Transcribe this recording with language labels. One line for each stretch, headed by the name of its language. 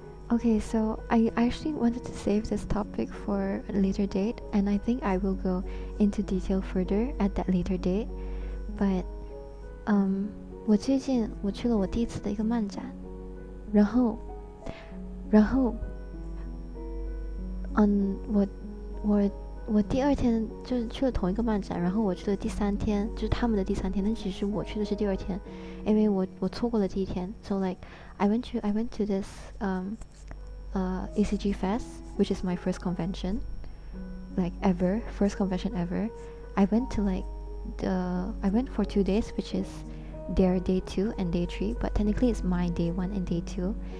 English: Okay, so I actually wanted to save this topic for a later date, and I think I will go into detail further at that later date.
Chinese: But 我最近去了我第一次的一个漫展，然后我第二天就是去了同一个漫展，然后我去了第三天，就是他们的第三天，但其实我去的是第二天，因为我错过了第一天。
English: So like I went to this ECG Fest, which is my first convention, like ever, first convention ever. I went to like I went for 2 days, which is their day 2 and day 3, but technically it's my day 1 and day 2.